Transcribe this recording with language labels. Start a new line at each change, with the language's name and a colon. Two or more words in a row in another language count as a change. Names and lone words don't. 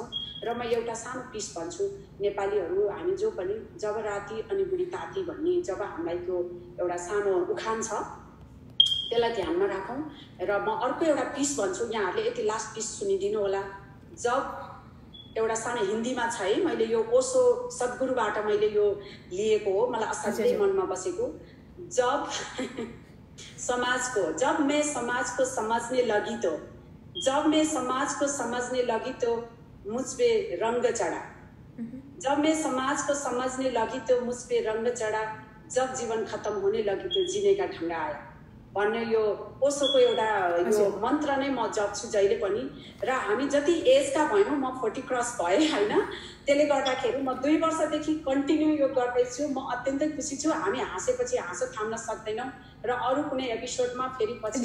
Nepali: र म एउटा सानो पिस भन्छु, नेपालीहरू हामी जो पनि जब राति अनि बुढी ताती भन्ने जब हामीलाई त्यो एउटा सानो उखान छ त्यसलाई ध्यानमा राखौँ। र म अर्को एउटा पिस भन्छु, यहाँहरूले यति
English: last piece
Nepali: सुनिदिनु होला। जब एउटा सानो हिन्दीमा छ है, मैले यो ओशो सद्गुरुबाट मैले यो लिएको हो, मलाई असाध्यै मनमा बसेको।
Hindi: जब मैं समाज को समझने लगी तो, जब मैं समाज को समझने लगी तो मुझ पे रंग चढ़ा, जब मैं समाज को समझने लगी तो मुझ पे रंग चढ़ा, जब जीवन खत्म होने लगी तो जीने का ढंग आया।
Nepali: भन्ने यो ओसोको एउटा यो मन्त्र नै म जप्छु जहिले पनि। र हामी जति एजका भयौँ, म 40 क्रस भएँ होइन, त्यसले गर्दाखेरि म 2 वर्षदेखि कन्टिन्यू योग गर्दैछु। म अत्यन्तै खुसी छु। हामी हाँसेपछि हाँसो थाम्न सक्दैनौँ र अरू कुनै एपिसोडमा फेरि पछि।